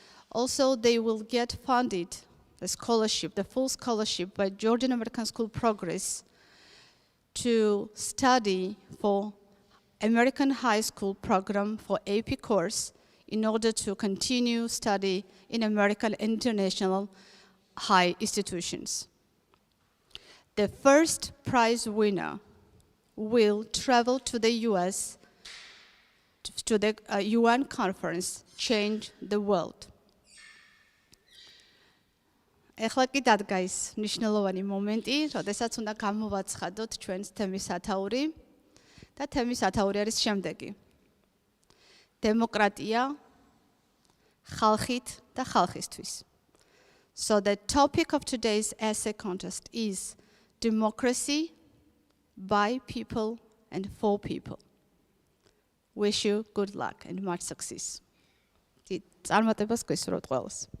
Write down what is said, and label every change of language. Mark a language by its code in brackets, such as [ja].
[en] Also, they will get funded the scholarship, the full scholarship by Georgian American School Progress to study for American high school program for AP course in order to continue study in American international high institutions. The first prize winner will travel to the US to the UN conference, Change the World. [ka] ეხლა კი დადგა ის მნიშვნელოვანი მომენტი, როდესაც უნდა გამოვაცხადოთ ჩვენს თემის სათაური და თემის სათაური არის შემდეგი. დემოკრატია ხალხით და ხალხისთვის. [en] So the topic of today's essay contest is democracy by people and for people. Wish you good luck and much success. [ka] წარმატებას გისურვებთ ყველას.